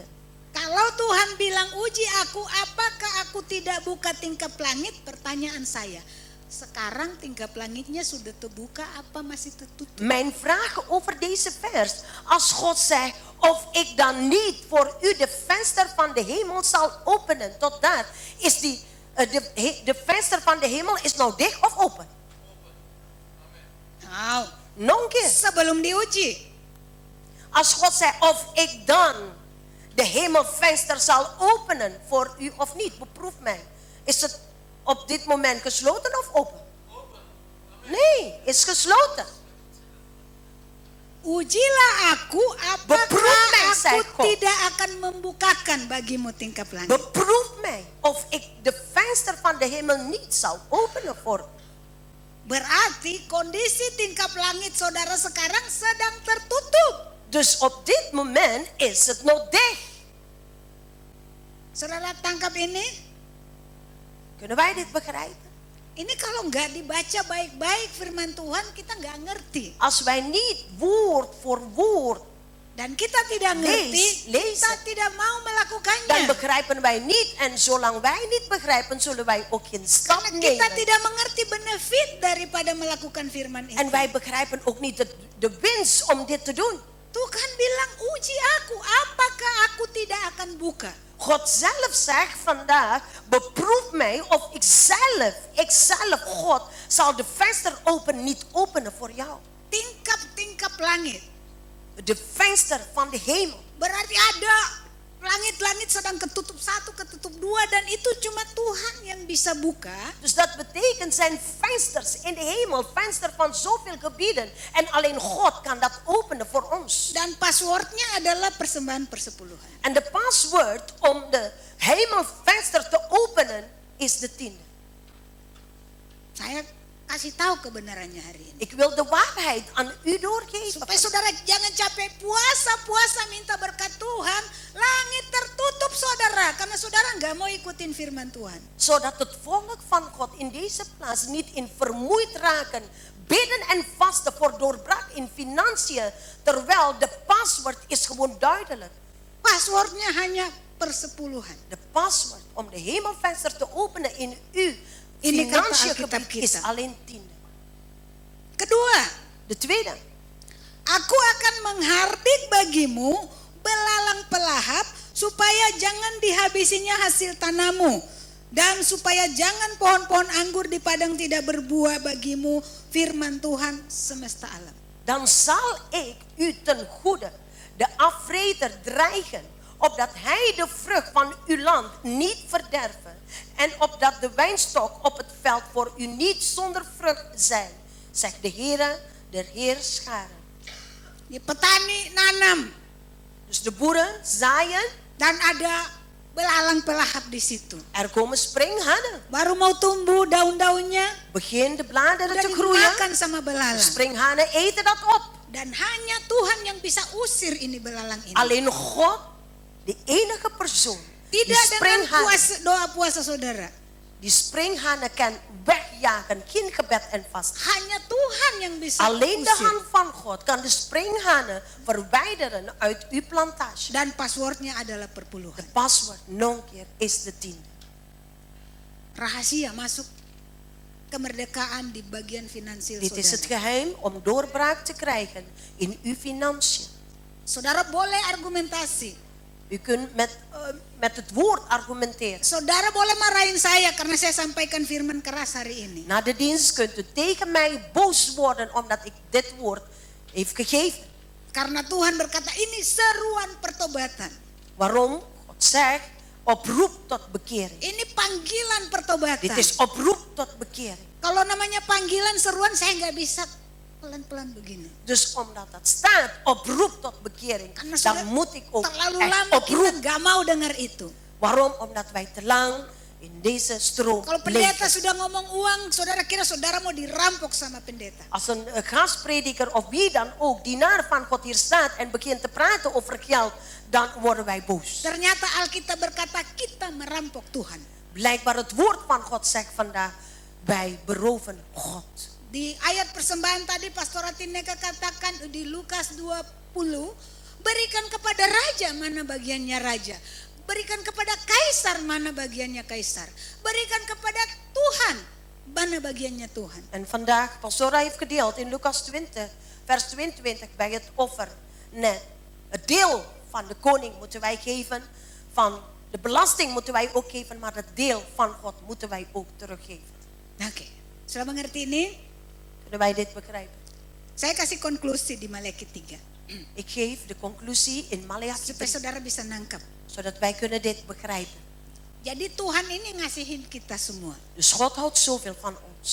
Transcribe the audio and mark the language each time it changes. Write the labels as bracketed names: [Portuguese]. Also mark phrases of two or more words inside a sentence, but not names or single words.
[Indonesian] Kalau Tuhan bilang uji aku, apakah aku tidak buka tingkap langit? Pertanyaan saya, sekarang tingkap langitnya sudah terbuka apa masih tertutup? [Dutch] Mijn vraag over deze vers, als God zegt, of ik dan niet voor u de venster van de hemel zal openen, tot daar, is de venster van de hemel is nou dicht of open? Nou, Nog een keer. [Indonesian] sebelum diuji, [Dutch] Als God zegt, of ik dan de hemelvenster zal openen voor u of niet, beproef mij. Is het op dit moment gesloten of open? Nee, is gesloten. [Indonesian] ujilah aku, [Dutch] Beproef [Indonesian] apakah [Dutch] mij, zei [Indonesian] aku [Dutch] God. [Indonesian] tidak akan membukakan bagimu tingkap langit? [Dutch] Beproef mij of ik de venster van de hemel niet zal openen voor u. [Indonesian] Berarti kondisi tingkap langit saudara sekarang sedang tertutup. [Dutch] Dus op dit moment is het nog dicht. [Indonesian] Saudara tangkap ini? [Dutch] Kunnen wij dit begrijpen? [Indonesian] Ini kalau nggak dibaca baik-baik firman Tuhan, kita nggak ngerti. [Dutch] Als wij niet woord voor woord, [Indonesian] Dan kita tidak ngerti, [Dutch] Lees. [Indonesian] kita tidak mau dan melakukannya. [Dutch] begrijpen wij niet. En zolang wij niet begrijpen, zullen wij ook geen stap [Indonesian] Karena kita [Dutch] nemen. [Indonesian] tidak mengerti benefit daripada melakukan firman itu. [Dutch] En wij begrijpen ook niet de winst om dit te doen. [Indonesian] Tuhan bilang, uji aku, apakah aku tidak akan buka? [Dutch] God zelf zegt vandaag, beproef mij of ikzelf, God, zal de venster niet openen voor jou. [Indonesian] Tingkap-tingkap langit. [Dutch] De venster van de hemel. [Indonesian] Berarti ada langit-langit sedang ketutup 1, ketutup 2, dan itu cuma Tuhan yang bisa buka. [Dutch] Dus dat betekent zijn vensters in de hemel, venster van zoveel gebieden. En alleen God kan dat openen voor ons. [Indonesian] Dan passwordnya adalah persembahan persepuluhan. [Dutch] En de paswoord om de hemelvenster te openen is de 10e. [Indonesian] Saya kasih tahu kebenarannya hari ini. [Dutch] Ik wil de waarheid aan u doorgeven. [Indonesian] Supaya saudara jangan capek puasa minta berkat Tuhan. Langit tertutup saudara. Karena saudara nggak mau ikutin firman Tuhan. [Dutch] Zodat het volk van God in deze plaats niet in vermoeid raken. Bidden en vasten voor doorbraak in financiën. Terwijl de paswoord is gewoon duidelijk. [Indonesian] passwordnya hanya persepuluhan. [Dutch] De password om de hemelvenster te openen in uw [Indonesian] Ini kata [Dutch] financiën [Indonesian] Alkitab [Dutch] gebied is [Indonesian] kita. [Dutch] alleen 10. [Indonesian] Kedua, [Dutch] De tweede, [Indonesian] aku akan menghardik bagimu belalang pelahap supaya jangan dihabisinya hasil tanammu dan supaya jangan pohon-pohon anggur di padang tidak berbuah bagimu, firman Tuhan semesta alam. [Dutch] dan zal ik u ten goede de afvreter dreigen, opdat hij de vrucht van uw land niet verderven en opdat de wijnstok op het veld voor u niet zonder vrucht zijn, zegt de Heere der Heerscharen. [Indonesian] Di petani nanam [Dutch] Dus de boeren zaaien, [Indonesian] dan ada belalang pelahap di situ. [Dutch] er komen springhanen. [Indonesian] Baru mau tumbuh daun-daunnya [Dutch] Begin de bladeren [Indonesian] udah [Dutch] te groeien, [Indonesian] dimakan sama [Dutch] de [Indonesian] belalang. [Dutch] springhanen eten dat op. [Indonesian] Dan hanya Tuhan yang bisa usir ini belalang ini. [Dutch] Alleen God, de enige persoon, die [Indonesian] Tidak dengan [Dutch] springhanen, [Indonesian] doa puasa saudara. [Dutch] die springhanen kan wegjagen, geen gebed en vast. [Indonesian] Hanya Tuhan yang bisa [Dutch] Alleen de [Indonesian] usir. [Dutch] hand van God kan de springhanen verwijderen uit uw plantage. [Indonesian] Dan passwordnya adalah perpuluhan. [Dutch] Paswoord nog een keer is de 10. [Indonesian] Rahasia masuk kemerdekaan di bagian finansial [Dutch] Dit is het [Indonesian] saudara. [Dutch] geheim om doorbraak te krijgen in uw financiën. [Indonesian] Saudara boleh argumentasi. [Dutch] U kunt met het woord argumenteren. [Indonesian] Saudara boleh marahin saya karena saya sampaikan firman keras hari ini. [Dutch] Na de dienst kunt u tegen mij boos worden omdat ik dit woord heeft gegeven. [Indonesian] Karena Tuhan berkata ini seruan pertobatan. [Dutch] Waarom? God zegt oproep tot bekering. [Indonesian] Ini panggilan pertobatan. [Dutch] Dit is oproep tot bekering. [Indonesian] Kalau namanya panggilan seruan saya nggak bisa pelan-pelan begini. [Dutch] Dus omdat dat staat oproep tot bekering, [Indonesian] Karena sudah [Dutch] dan moet ik ook [Indonesian] terlalu [Dutch] echt [Indonesian] lama kita [Dutch] oproep. [Indonesian] nggak mau dengar itu. [Dutch] Waarom? Omdat wij te lang in deze stroom [Indonesian] Kalau pendeta [Dutch] leven. [Indonesian] sudah ngomong uang, saudara kira saudara mau dirampok sama pendeta. [Dutch] Als een gastprediker of wie dan ook, dienaar van God hier staat en begint te praten over geld, dan worden wij boos. [Indonesian] Ternyata Alkitab berkata kita merampok Tuhan. [Dutch] Blijkbaar het woord van God zegt vandaag, wij beroven God. [Indonesian] Di ayat persembahan tadi Pastor Atineka katakan di Lukas 20, berikan kepada raja mana bagiannya raja. Berikan kepada kaisar mana bagiannya kaisar. Berikan kepada Tuhan mana bagiannya Tuhan. [Dutch] En vandaag, Pastora heeft gedeeld in Lucas 20, vers 22 bij het offer. Net, het deel van de koning moeten wij geven, van de belasting moeten wij ook geven, maar het deel van God moeten wij ook teruggeven. [Indonesian] Oke, sudah mengerti ini? [Dutch] Kunnen wij dit begrijpen? [Indonesian] Saya kasih konklusi di Maleakhi 3. [Dutch] Ik geef de conclusie in Maleakhi [Indonesian] Supaya [Dutch] 3, [Indonesian] saudara bisa nangkap. [Dutch] zodat wij kunnen dit begrijpen. [Indonesian] Jadi Tuhan ini ngasihin kita semua. [Dutch] Dus God houdt zoveel van ons.